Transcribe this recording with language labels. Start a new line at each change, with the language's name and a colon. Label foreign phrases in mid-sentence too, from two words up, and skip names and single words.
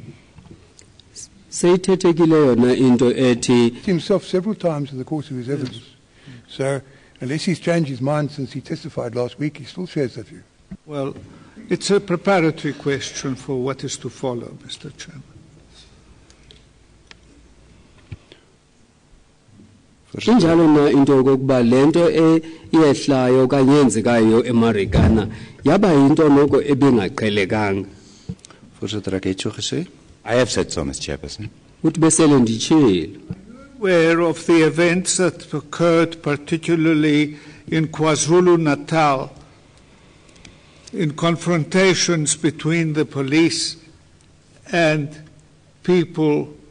English: Himself several times in the course of his evidence. Yes. So, unless he's changed his mind since he testified last week, he still shares that view. Well, it's a preparatory question for what is to follow, Mr. Chairman.
Xhosa: Injalo na into yokuba lento eyehlayo okanye yenzekayo eMarikana yaba into noko ebingaqhelekanga.
Afrikaans: Voorsitter, ek het so gesê.
English: I have said so, Mr. Chairperson. Aware of the events that occurred particularly in KwaZulu-Natal, in confrontations between the police and people.